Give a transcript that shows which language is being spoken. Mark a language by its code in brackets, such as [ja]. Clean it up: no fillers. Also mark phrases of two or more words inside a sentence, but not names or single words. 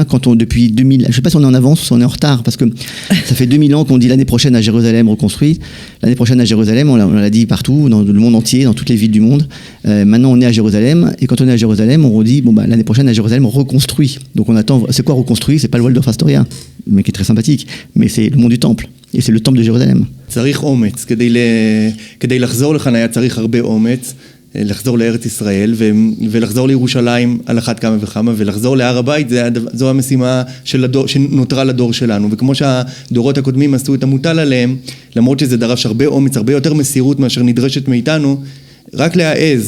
[fr] Depuis 2000, je ne sais pas si on est en avance ou on est en retard, parce que ça fait 2000 ans qu'on dit l'année prochaine à Jérusalem reconstruit. L'année prochaine à Jérusalem, on l'a dit partout, dans le monde entier, dans toutes les villes du monde. Maintenant, on est à Jérusalem, et quand on est à Jérusalem, on redit, l'année prochaine à Jérusalem, on reconstruit. Donc on attend, c'est quoi reconstruit ? C'est pas le Waldorf Astoria, mais qui est très sympathique, mais c'est le monde du temple, et c'est le temple de Jérusalem. [he] צריך אומץ, כדי לחזור לכאן היה צריך הרבה אומץ. לחזור לארץ ישראל ולחזור לירושלים על אחת כמה וכמה, ולחזור להר הבית, זו המשימה שנותרה לדור שלנו. וכמו שהדורות הקודמים עשו את המוטל עליהם, למרות שזה דרש הרבה אומץ, הרבה יותר מסירות מאשר נדרשת מאיתנו, רק להעז.